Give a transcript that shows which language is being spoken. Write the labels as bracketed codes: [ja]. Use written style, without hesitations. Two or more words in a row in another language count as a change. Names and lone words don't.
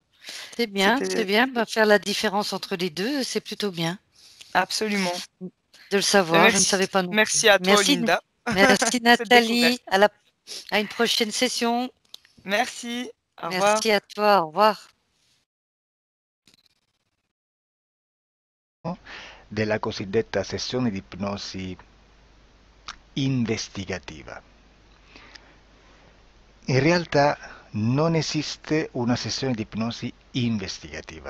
[fr] c'est bien, c'est C'était bien. Bah, faire la différence entre les deux, c'est plutôt bien absolument. de le Bah, savoir. Je ne savais pas non plus. merci à toi, Merci, Linda, merci pour cette Nathalie. découverte. À une prochaine session. Merci, au revoir. Merci à toi. Au revoir. [it] Della cosiddetta sessione di ipnosi investigativa. In realtà non esiste una sessione di ipnosi investigativa.